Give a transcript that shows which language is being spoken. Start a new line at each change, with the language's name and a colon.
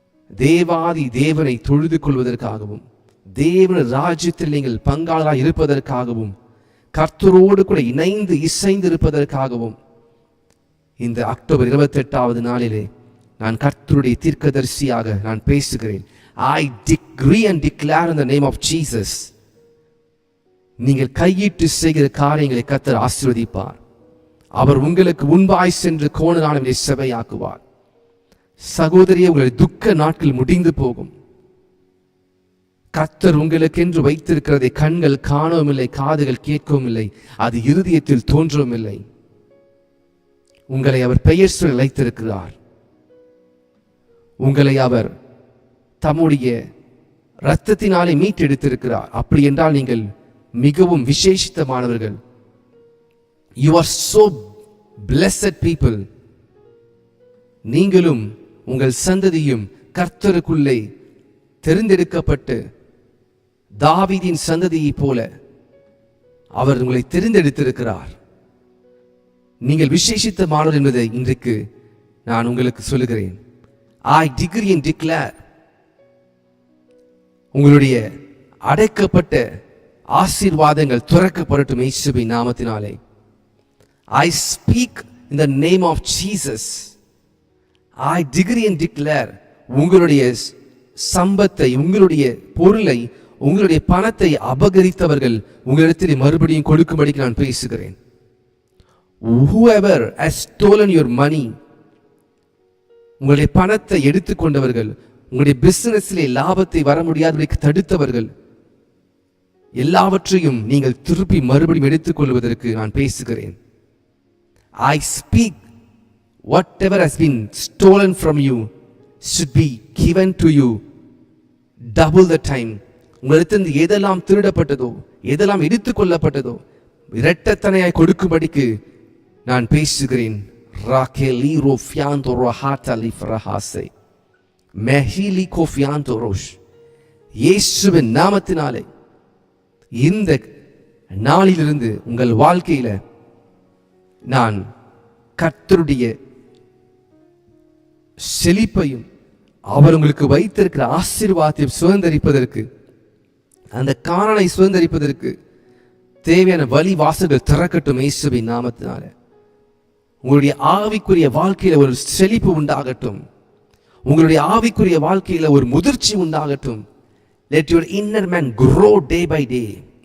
Tamil: தேவாதி தேவனை தொழுது கொள்வதற்காகவும், தேவன ராஜ்யத்தில் நீங்கள் பங்காளராக இருப்பதற்காகவும், கர்த்தரோடு கூட இணைந்து இசைந்து இருப்பதற்காகவும் இந்த அக்டோபர் 28வது நாளிலே நான் கர்த்தருடைய தீர்க்கதரிசியாக நான் பேசுகிறேன்.
English: I decree and declare in the name of Jesus.
Tamil: நீங்கள் கையிட்டு செய்கிற காரியங்களை கர்த்தர் ஆசீர்வதிப்பார். அவர் உங்களுக்கு முன்பாய் சென்று கோணலானவரை செவையாக்குவார். சகோதரியே, உங்களுடைய துக்க நாட்கள் முடிந்து போகும். கர்த்தர் உங்களுக்கென்று வைத்திருக்கிறதை கண்கள் காணவும் இல்லை, காதுகள் கேட்கவும் இல்லை, அது இருதயத்தில் தோன்றவும் இல்லை. உங்களை அவர் பெயர் சொல்லி அழைத்திருக்கிறார். உங்களை அவர் தம்முடைய இரத்தத்தினாலே மீட்டெடுத்திருக்கிறார். அப்படி என்றால் நீங்கள் மிகவும் விசேஷித்தமானவர்கள்.
English: You are so blessed people.
Tamil: நீங்களும் உங்கள் சந்ததியும் கர்த்தருக்குள்ளே தெரிந்தெடுக்கப்பட்டு தாவீதின் சந்ததியை போல அவர் உங்களை தெரிந்தெடுத்திருக்கிறார். நீங்கள் விசேஷித்தமானவர் என்பதை இன்றைக்கு நான் உங்களுக்கு சொல்லுகிறேன்.
English: I decree and declare,
Tamil: உங்களுடைய அடைக்கப்பட்ட ஆசீர்வாதங்கள் துறக்கப்படட்டும் இயேசுவின் நாமத்தினாலே.
English: I speak in the name of Jesus. I decree and declare,
Tamil: உங்களுடைய சம்பத்தை, உங்களுடைய பொருளை, உங்களுடைய பணத்தை அபகரித்தவர்கள் உங்களிடத்தில் மறுபடியும் கொடுக்கும்படிக்கு நான் பேசுகிறேன்.
English: Whoever has stolen your money,
Tamil: உங்களுடைய பணத்தை எடுத்துக்கொண்டவர்கள், உங்களுடைய பிசினஸிலே லாபத்தை வர முடியாதபடிக்கு தடுத்தவர்கள், எல்லாவற்றையும் நீங்கள் திருப்பி மறுபடியும் எடுத்துக்கொள்வதற்கு நான் பேசுகிறேன்.
English: I speak, whatever has been stolen from you should be given to you double the time.
Tamil: உங்களிடத்திலிருந்து எதெல்லாம் திருடப்பட்டதோ, எதெல்லாம் எடுத்துக்கொள்ளப்பட்டதோ இரட்டத்தனையாய் கொடுக்கும்படிக்கு நான் பேசுகிறேன். ராகேலீரோ ஃபியாந்தோரோ ஹாட்டலிஃப் ரஹாசே மெஹிலி கோஃபியாந்தோரோஷ். இயேசுவின் நாமத்தினாலே இந்த நாளிலிருந்து உங்கள் வாழ்க்கையில நான் கர்த்தருடைய செழிப்பையும் அவர் உங்களுக்கு வைத்திருக்கிற ஆசீர்வாதத்தையும் சுதந்திரிப்பதற்கு, அந்த கானானை சுதந்திரிப்பதற்கு தேவையான வழி வாசல்கள் திறக்கட்டும் இயேசுவின் நாமத்தினால. உங்களுடைய ஆவிக்குரிய வாழ்க்கையில ஒரு செழிப்பு உண்டாகட்டும். உங்களுடைய ஆவிக்குரிய வாழ்க்கையில ஒரு முதிர்ச்சி உண்டாகட்டும்.
English: Let your inner man grow day by day.